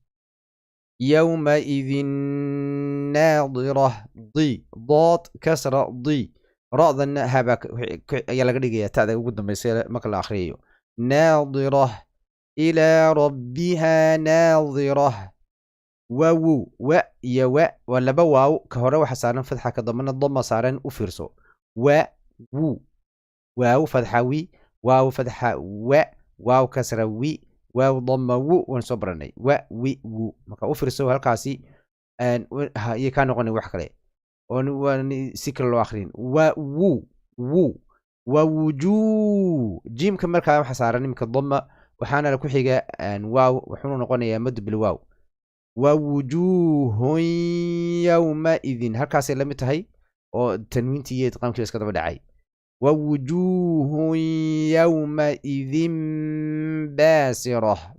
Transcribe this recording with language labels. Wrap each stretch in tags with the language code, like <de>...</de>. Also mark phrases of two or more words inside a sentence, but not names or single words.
<ar>يومئذ ناضرة</ar> <so>di dood kasra di ra'danna habaa ayaa laga dhigaya ta'da ugu dambaysa marka la akhriyayo</so> <ar>ناضرة إلى ربها ناظرة</ar> <so>waawow wa iyo waa laba waaw ka hore waxa saaran fatxa ka dambana dama saaran u fiirso wu waaw fatxa wi waaw fatxa waaw kasra wi waaw dama wu waan soo baranay wi wu marka u fiirso halkaasi iyo kaa noqonay wax kale si kale loo akrin waa wujuu jiimka markaa waxa saaran iminka dama waxaana ku xiga waaw wuxuuna noqonayaa madu bil waaw waa</so> <ar>وجوه يومئذ</ar> <so>halkaasay la mid tahay oo tanwiintii iyo idqaamkii iska daba dhacay waa</so> <ar>وجوه يومئذ باسرة</ar>